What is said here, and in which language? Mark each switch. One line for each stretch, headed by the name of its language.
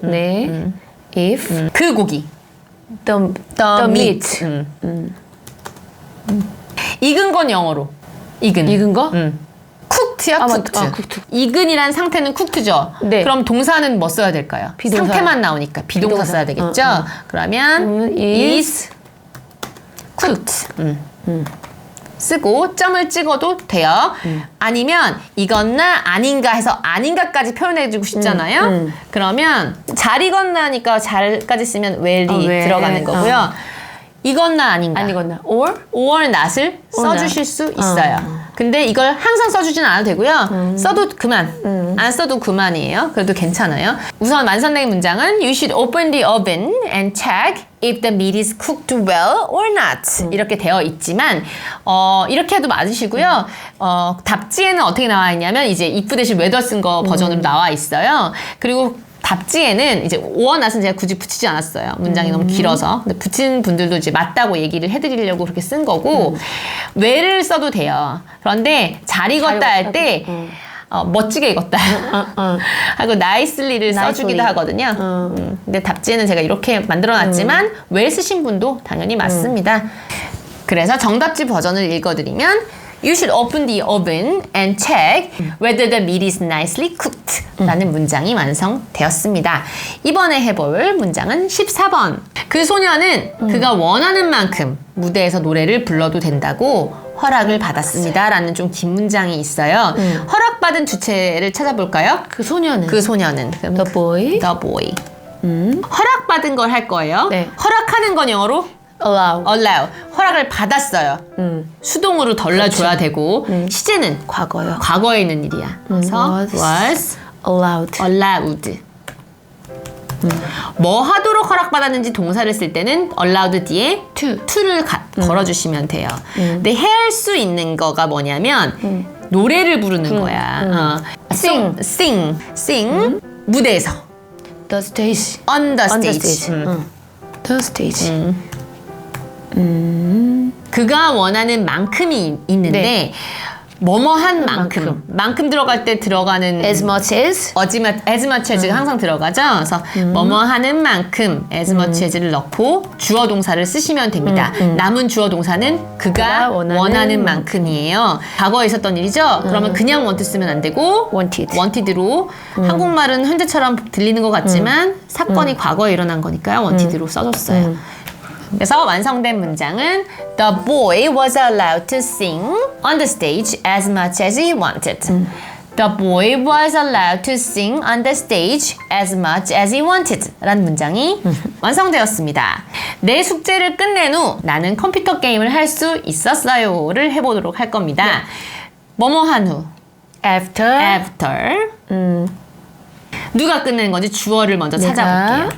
Korean: 네. if 그 고기
English: the meat.
Korean: 익은 건 영어로 익은 거? 쿡트야 아, 쿡트. 맞다. 쿡트. 익은이란 상태는 쿡트죠. 네. 그럼 동사는 뭐 써야 될까요? 비동사. 상태만 나오니까 비동사 비동사. 써야 되겠죠. 그러면
English: is cooked.
Korean: 쓰고 점을 찍어도 돼요. 아니면 익었나 아닌가 해서 아닌가까지 표현해주고 싶잖아요. 그러면 잘 익었나니까 잘까지 쓰면 well이
English: well.
Korean: 들어가는 거고요. 익었나 아닌가. 아니거나 or not을 써주실 수 있어요. 근데 이걸 항상 써주진 않아도 되고요. 써도 그만. 안 써도 그만이에요. 그래도 괜찮아요. 우선 완성된 문장은
English: You should open the oven and check if the meat is cooked well or not.
Korean: 이렇게 되어 있지만 이렇게 해도 맞으시고요. 답지에는 어떻게 나와 있냐면 이제 if 대신 whether 쓴 거 버전으로 나와 있어요. 그리고 답지에는 이제 or not은 제가 굳이 붙이지 않았어요. 문장이 너무 길어서. 근데 붙인 분들도 이제 맞다고 얘기를 해드리려고 그렇게 쓴 거고 where를 써도 돼요. 그런데 잘 익었다 할 때 멋지게 익었다 하고 nicely를 써주기도 하거든요. 근데 답지에는 제가 이렇게 만들어놨지만 where 쓰신 분도 당연히 맞습니다. 그래서 정답지 버전을 읽어드리면
English: You should open the oven and check whether the meat is nicely cooked
Korean: 라는 문장이 완성되었습니다. 이번에 해볼 문장은 14번. 그 소녀는 그가 원하는 만큼 무대에서 노래를 불러도 된다고 허락을 받았습니다. 라는 좀 긴 문장이 있어요. 허락받은 주체를 찾아볼까요? 그 소녀는 그 소녀는
English: the boy. The boy.
Korean: 허락받은 걸 할 거예요. 네. 허락하는 건 영어로 allow. 허락을 받았어요. 수동으로 덜어줘야 되고 시제는 과거요. 과거에 있는 일이야. 그래서
English: was allowed.
Korean: 뭐 하도록 허락받았는지 동사를 쓸 때는 allowed 뒤에 to를 걸어주시면 돼요. 근데 할 수 있는 거가 뭐냐면 노래를 부르는 거야.
English: sing.
Korean: 무대에서.
English: the stage. on the on the stage. stage. the stage.
Korean: 그가 원하는 만큼이 있는데 네. 뭐뭐한 만큼 들어갈 때 들어가는
English: as much as
Korean: as much as가 항상 들어가죠. 그래서 뭐뭐 하는 만큼 as much as를 넣고 주어 동사를 쓰시면 됩니다. 남은 주어 동사는 그가 원하는 만큼이에요. 과거에 있었던 일이죠. 그러면 그냥 want 쓰면 안 되고 wanted로 한국말은 현재처럼 들리는 것 같지만 사건이 과거에 일어난 거니까요. wanted로 써줬어요. 그래서 완성된 문장은
English: The boy was allowed to sing on the stage as much as he wanted. The boy was allowed to sing on the stage as much as he wanted.
Korean: 라는 문장이 완성되었습니다. 내 숙제를 끝낸 후 나는 컴퓨터 게임을 할 수 있었어요를 해보도록 할 겁니다. 뭐뭐 한 후 after 누가 끝낸 건지 주어를 먼저 찾아볼게요.